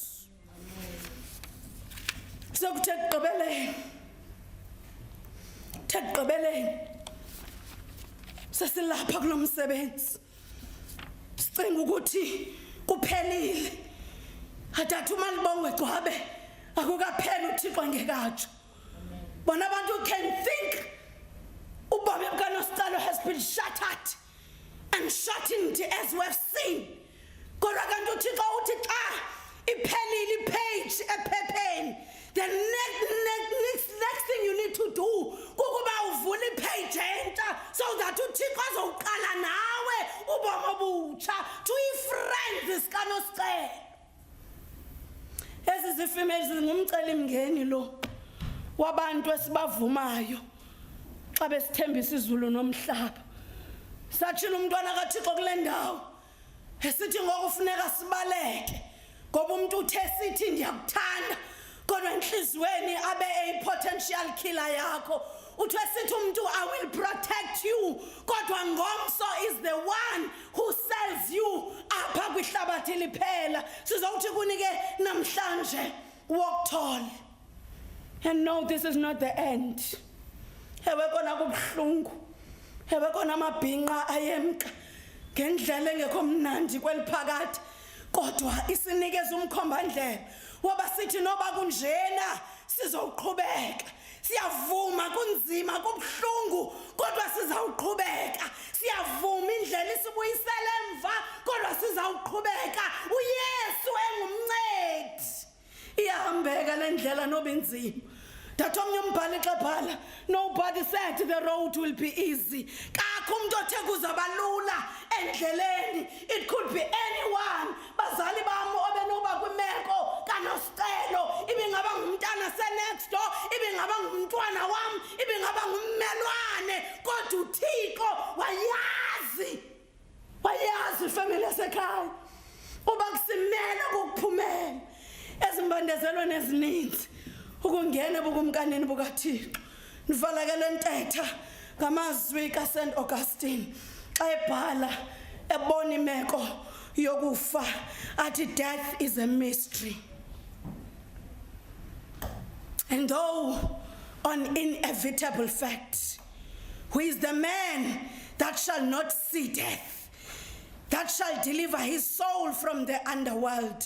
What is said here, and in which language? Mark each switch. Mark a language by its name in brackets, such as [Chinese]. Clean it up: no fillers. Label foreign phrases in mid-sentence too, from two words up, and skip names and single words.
[Xhosa] sokuthe ekugqibeleni sesilapha kulo msebenzi sicinga ukuthi kuphelile athatha umalibongwe gcwabe akukapheli uThixo ngekatsho bona abantu [English] can think [Xhosa] ubomi bukaNosicelo [English] has been shattered and shortened as we've seen [Xhosa] kodwa kanti uThixo uthi xa iphelile ipage ephepheni [English] the next thing you need to do [Xhosa] kukuba uvule ipage entsha [English] so that [Xhosa] uThixo azowuqala nawe ubomi obutsha to i-friends sikaNosicelo ezi zifemeli zingumcelimngeni lo wabantu esibavumayo xa besithembisa izulu nomhlaba satshila umntwana kaThixo kule ndawo esithi ngokufuneka sibaleke ngoba umuntu uthe sithi ndiyakuthanda kodwa enhlizweni abe [English] a potential killer [Xhosa] yakho uthe sithi umuntu I [English] will protect you [Xhosa] kodwa ngomso [English] is the one who sells you [Xhosa] apha kwihlabathi liphela sizawuthi kunike namhlanje wokuthole [English] and no this is not the [Xhosa] end ewe kona kubuhlungu ewe kona amabhinqa ayemka ngendlela engekho mnandi kweliphakathi kodwa isinikeza umkhombandlela waba sithi noba kunjena sizawuqhubeka siyavuma kunzima kubuhlungu kodwa sizawuqhubeka siyavuma indlela isibuyisele emva kodwa sizawuqhubeka uYesu engumncedi iyahambeka le ndlela noba inzima that omnye umbhali xa bhala [English] nobody said the road will be easy [Xhosa] kakho umuntu othe kuzabalula endleleni [English] it could be anyone [Xhosa] bazali bami obenoba kwimeko kaNosicelo ibingaba ngumntana [English] se-next door [Xhosa] ibingaba ngumntwana wami ibingaba ngummelwane kodwa uThixo wayazi family yasekhaya uba kusimele kukuphumela ezimbandezelweni ezininzi ukungena bukumkanini bukaThixo nivala ke lentetha ngamazwi kaSt Augustine xa ebhala ebona imeko yokufa athi [English] death is a mystery and though an inevitable fact who is the man that shall not see death that shall deliver his soul from the underworld.